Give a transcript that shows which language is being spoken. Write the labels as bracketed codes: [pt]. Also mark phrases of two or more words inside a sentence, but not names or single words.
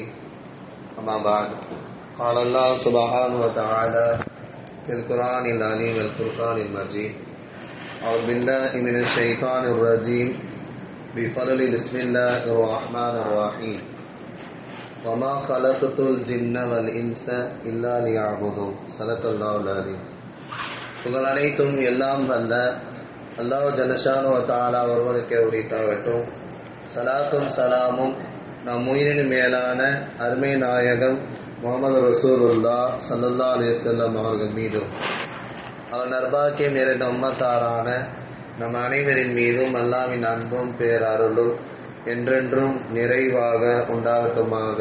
[ar] أما بعد، قال الله سبحانه وتعالى في القرآن العظيم والفرقان المجيد: أعوذ بالله من الشيطان الرجيم. بفضل بسم الله الرحمن الرحيم. وما خلقت الجن والإنس إلا ليعبدون. صدق الله العظيم. [ta] புகழ் அனைத்தும் எல்லாம் வல்ல [ar] الله جل شأنه وتعالى [ta] ஒருவனுக்கே உரித்தாகட்டும். சலாத்தும் சலாமும் நம் உயிரின் மேலான அருமை நாயகம் [ar] محمد رسول الله صلى الله عليه وسلم [ta] அவர்கள் மீதும் அவர் நற்பாக்கியம் நிறைந்த உம்மத்தாரான நம் அனைவரின் மீதும் அல்லாஹ்வின் அன்பும் பேரருளும் என்றென்றும் நிறைவாக உண்டாகட்டுமாக.